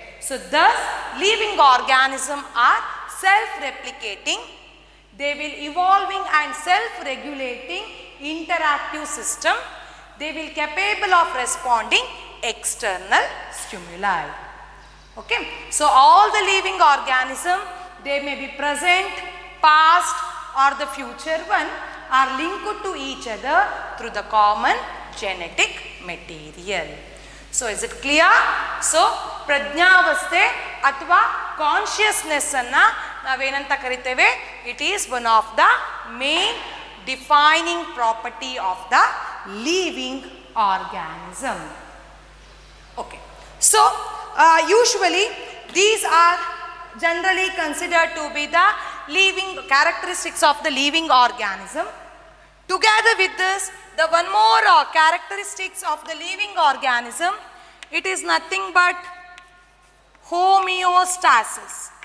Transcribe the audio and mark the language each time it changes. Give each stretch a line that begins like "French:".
English: So thus living organism are self replicating. They will evolving and self-regulating interactive system. They will capable of responding external stimuli. Okay, so all the living organism, they may be present, past or the future one, are linked to each other through the common genetic material. So is it clear?
Kannada: So ಪ್ರಜ್ಞಾವಸ್ಥೆ ಅಥವಾ consciousness ಅನ್ನು ನಾವೇನಂತ ಕರಿತೇವೆ?
English: It is one of the main defining property of the living organism. Okay, so usually these are generally considered to be the living characteristics of the living organism. Together with this, the one more characteristics of the living organism, it is nothing but homeostasis.